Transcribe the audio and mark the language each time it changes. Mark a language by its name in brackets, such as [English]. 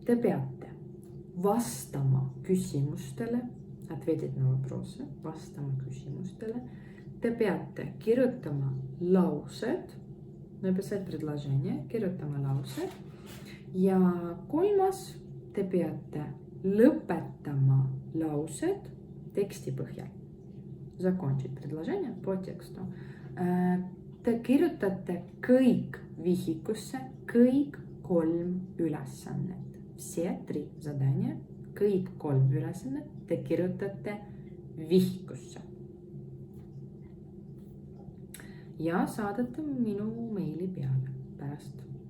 [Estonian] Te peate vastama küsimustele, [Russian] ответить на вопросы, [Estonian] vastama küsimustele. Te peate kirjutama laused, [Russian] написать предложение, [Estonian] kirjutama laused. Ja kolmas, te peate lõpetama laused teksti põhjal. [Russian] Закончить предложение по тексту. [Estonian] Te kirjutate kõik vihikusse, kõik 3 ülesannet. [Russian] Все 3 задания, [Estonian] kõik 3 ülesannet te kirjutate vihikusse. Ja saadate minu meili peale pärast.